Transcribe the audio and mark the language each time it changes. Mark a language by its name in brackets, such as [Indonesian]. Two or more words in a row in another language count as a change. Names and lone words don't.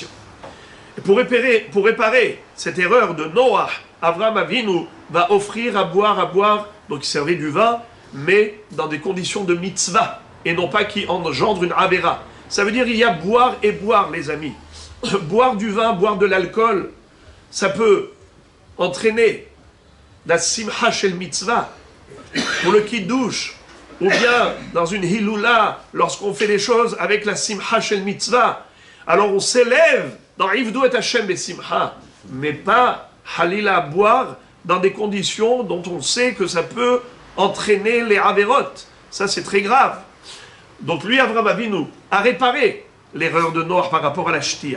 [French] Et pour réparer cette erreur de Noah, Avraham Avinu va offrir à boire, donc il servait du vin, mais dans des conditions de mitzvah, et non pas qui engendre une avéra. Ça veut dire il y a boire et boire, les amis. Boire du vin, boire de l'alcool, ça peut entraîner la [Hebrew] שמחה של מצוה, [French] pour le kiddush, ou bien dans une hiloula, lorsqu'on fait les choses avec la [Hebrew] שמחה של מצוה, [French] alors on s'élève dans [Hebrew] עבדו את ה' בשמחה, [French] mais pas halila à boire dans des conditions dont on sait que ça peut entraîner les averot. Ça c'est très grave. Donc lui, Avraham Avinu, a réparé l'erreur de Noah par rapport à la shtia.